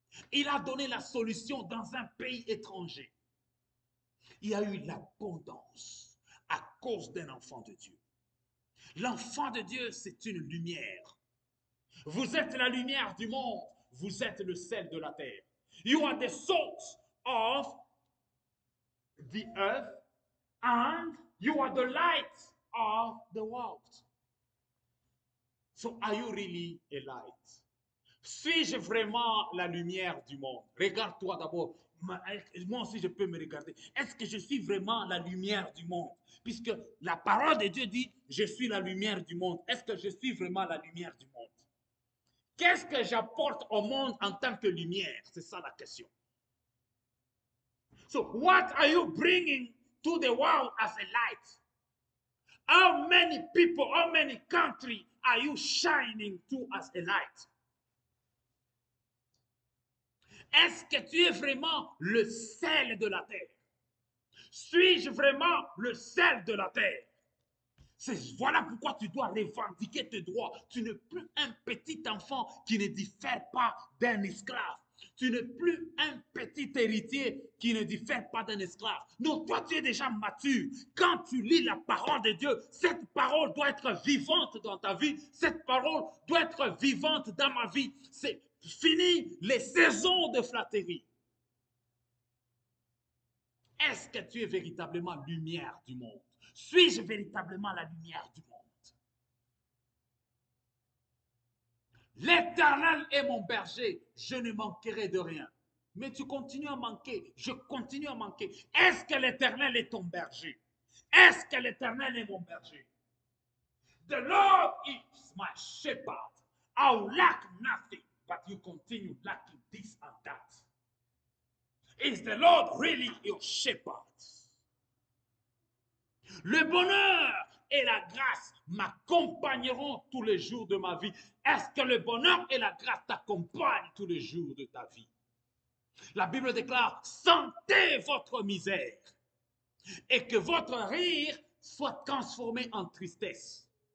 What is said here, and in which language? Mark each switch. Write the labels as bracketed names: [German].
[French] Il a donné la solution dans un pays étranger. Il y a eu l'abondance à cause d'un enfant de Dieu. L'enfant de Dieu, c'est une lumière. Vous êtes la lumière du monde. Vous êtes le sel de la terre. [English] You are the salt of the earth and You are the light of the world. So are you really a light? [French] Suis-je vraiment la lumière du monde? Regarde-toi d'abord. Moi aussi, je peux me regarder. Est-ce que je suis vraiment la lumière du monde? Puisque la parole de Dieu dit, je suis la lumière du monde. Est-ce que je suis vraiment la lumière du monde? Qu'est-ce que j'apporte au monde en tant que lumière? C'est ça la question. [English] So, what are you bringing to the world as a light? How many people, how many countries are you shining to as a light? [French] Est-ce que tu es vraiment le sel de la terre? Suis-je vraiment le sel de la terre? Voilà pourquoi tu dois revendiquer tes droits. Tu n'es plus un petit enfant qui ne diffère pas d'un esclave. Tu n'es plus un petit héritier qui ne diffère pas d'un esclave. Non, toi, tu es déjà mature. Quand tu lis la parole de Dieu, cette parole doit être vivante dans ta vie. Cette parole doit être vivante dans ma vie. C'est fini les saisons de flatterie. Est-ce que tu es véritablement lumière du monde? Suis-je véritablement la lumière du monde? L'Éternel est mon berger, je ne manquerai de rien. Mais tu continues à manquer, je continue à manquer. Est-ce que l'Éternel est ton berger? Est-ce que l'Éternel est mon berger? [English] The Lord is my shepherd. I lack nothing, but you continue lacking this and that. Is the Lord really your shepherd? [French] Le bonheur et la grâce m'accompagneront tous les jours de ma vie. Est-ce que le bonheur et la grâce t'accompagnent tous les jours de ta vie? La Bible déclare, sentez votre misère et que votre rire soit transformé en tristesse.